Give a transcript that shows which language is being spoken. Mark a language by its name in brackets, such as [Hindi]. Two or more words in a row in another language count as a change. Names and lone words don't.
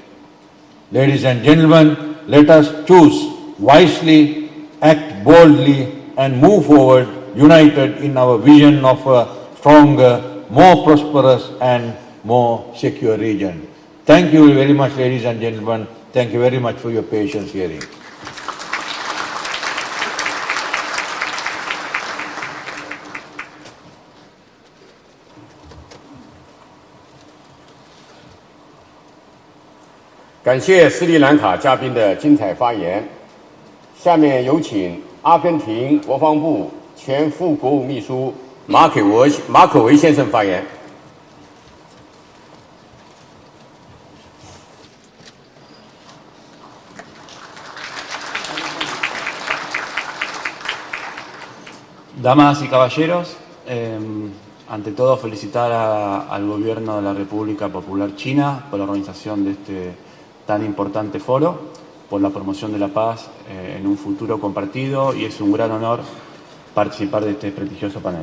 [English] Ladies and gentlemen, let us choose wisely, act boldly, and move forward united in our vision of a stronger, more prosperous, and more secure region. Thank you very much, ladies and gentlemen. Thank you very much for your patience hearing. [Chinese] 感谢斯里兰卡嘉宾的精彩发言。下面有请阿根廷国防部前副国务秘书马可维先生发言。 [Spanish] Damas y caballeros, ante todo felicitar al Gobierno de la República Popular China por la organización de este tan importante foro, por la promoción de la paz en un futuro compartido, y es un gran honor participar de este prestigioso panel.